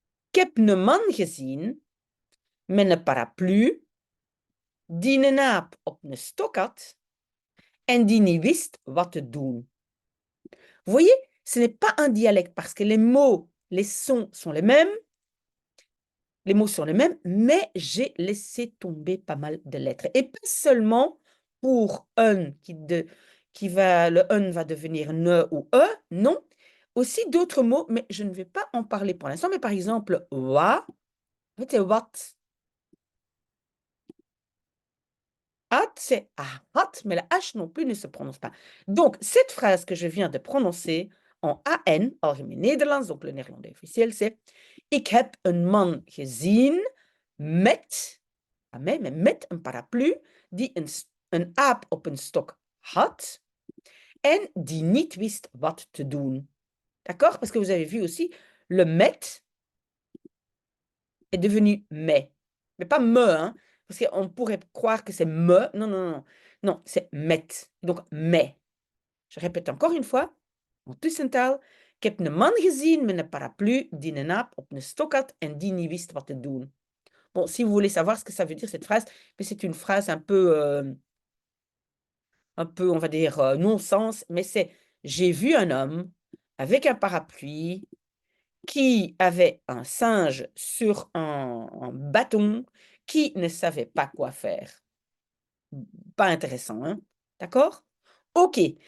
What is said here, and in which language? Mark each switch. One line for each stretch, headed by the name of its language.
Dutch: Ik heb een man gezien met een paraplu, die een aap op een stok had en die niet wist wat te doen.
French: Vous voyez, ce n'est pas un dialecte parce que les mots, les sons sont les mêmes, mais j'ai laissé tomber pas mal de lettres. Et pas seulement pour un le un va devenir ne ou e, non. Aussi d'autres mots, mais je ne vais pas en parler pour l'instant. Mais par exemple, wa, en fait, c'est wat. Hat, c'est hat, mais la H non plus ne se prononce pas. Donc, cette phrase que je viens de prononcer en AN, algemeen Nederlands, donc le néerlandais officiel, c'est
Dutch: Ik heb een man gezien met, mais met een paraplu, die een aap op een stok had en die niet wist wat te doen.
French: D'accord? Parce que vous avez vu aussi, le met est devenu mais. Mais pas me, hein? Parce qu'on pourrait croire que c'est me. Non, non, non. Non, c'est met. Donc, mais. Je répète encore une fois. En tussentaal.
Dutch: Ik heb een man gezien met een paraplu die een aap op een stok had en die niet wist wat te doen.
French: Bon, si vous voulez savoir ce que ça veut dire, cette phrase, mais c'est une phrase un peu, on va dire, non-sens, mais c'est « J'ai vu un homme avec un parapluie qui avait un singe sur un bâton qui ne savait pas quoi faire. » Pas intéressant, hein? D'accord? OK.